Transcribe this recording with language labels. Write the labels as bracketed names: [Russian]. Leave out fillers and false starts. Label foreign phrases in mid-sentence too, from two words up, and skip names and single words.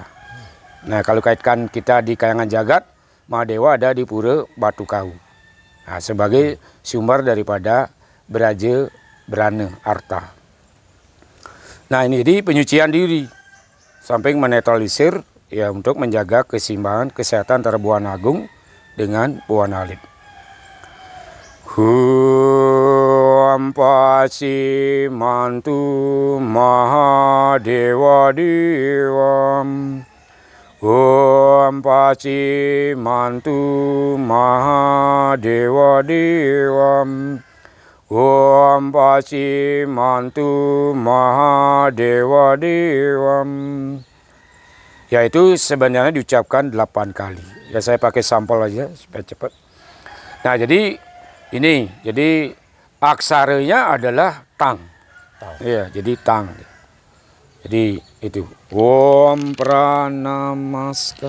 [Indonesian] Nah, kalau kaitkan kita di Kayangan Jagat, Mahadewa ada di Pura Batu Kau. Nah, sebagai sumber daripada Beraja Brana Arta. Nah, ini jadi penyucian diri. Samping menetralisir ya untuk menjaga keseimbangan kesehatan antara Buana Agung dengan Buana Alit. [Sanskrit] Hum Pasi Mantu Mahadewa Dewam. Om Pasi Mantu Mahadewa Dewam. Om Pasi Mantu Mahadewa Dewam. [Indonesian] Yaitu sebenarnya diucapkan 8 kali. Ya saya pakai sampel aja supaya cepat. Nah jadi ini, jadi aksaranya adalah tang. Iya, jadi tang. Jadi itu [Sanskrit] Om Pranamaskar.